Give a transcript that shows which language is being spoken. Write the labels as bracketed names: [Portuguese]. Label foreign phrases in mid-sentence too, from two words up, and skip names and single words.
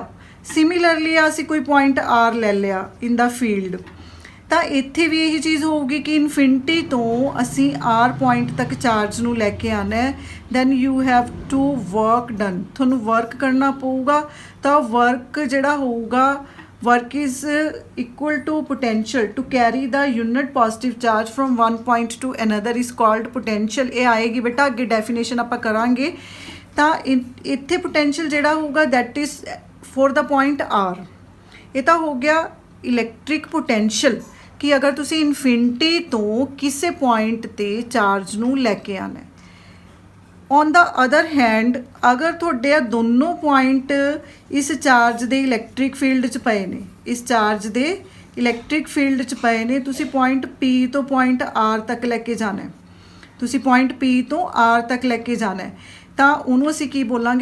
[Punjabi] ਸਿਮਿਲਰਲੀ ਅਸੀਂ ਕੋਈ ਪੁਆਇੰਟ R ਲੈ ਲਿਆ [English] in the field, [Punjabi] ਤਾਂ ਇੱਥੇ ਵੀ ਇਹੀ ਚੀਜ਼ ਹੋਊਗੀ ਕਿ ਇਨਫਿਨਿਟੀ ਤੋਂ ਅਸੀਂ R ਪੁਆਇੰਟ ਤੱਕ ਚਾਰਜ ਨੂੰ ਲੈ ਕੇ ਆਉਣਾ ਹੈ। [English] Then you have to work done, [Punjabi] ਤੁਹਾਨੂੰ ਵਰਕ ਕਰਨਾ ਪਊਗਾ। ਤਾਂ ਵਰਕ ਜਿਹੜਾ ਹੋਊਗਾ, [English] work is equal to potential to carry the unit positive charge from one point to another is called potential। [Punjabi] ਇਹ ਆਏਗੀ ਬੇਟਾ ਅੱਗੇ ਡੈਫੀਨੇਸ਼ਨ ਆਪਾਂ ਕਰਾਂਗੇ। ਤਾਂ ਇੱਥੇ potential ਜਿਹੜਾ ਹੋਊਗਾ [English] that is for the point R। [Punjabi] ਇਹ ਤਾਂ ਹੋ ਗਿਆ [English] electric potential [Punjabi] ਕਿ ਅਗਰ ਤੁਸੀਂ ਇਨਫਿਨਿਟੀ ਤੋਂ ਕਿਸੇ ਪੁਆਇੰਟ ਤੇ ਚਾਰਜ ਨੂੰ ਲੈ ਕੇ ਆਉਣਾ। [English] On the other hand, [Punjabi] ਅਗਰ ਤੁਹਾਡੇ ਆ ਦੋਨੋਂ ਪੁਆਇੰਟ ਇਸ ਚਾਰਜ ਦੇ [English] electric field [Punjabi] 'ਚ ਪਏ ਨੇ, ਇਸ ਚਾਰਜ ਦੇ [English] electric field [Punjabi] 'ਚ ਪਏ ਨੇ, ਤੁਸੀਂ ਪੁਆਇੰਟ P ਤੋਂ ਪੁਆਇੰਟ R ਤੱਕ ਲੈ ਕੇ ਜਾਣਾ ਹੈ, ਤੁਸੀਂ ਪੁਆਇੰਟ P ਤੋਂ R ਤੱਕ ਲੈ ਕੇ ਜਾਣਾ ਹੈ, ਤਾਂ ਉਹਨੂੰ ਅਸੀਂ ਕੀ ਬੋਲਾਂਗੇ?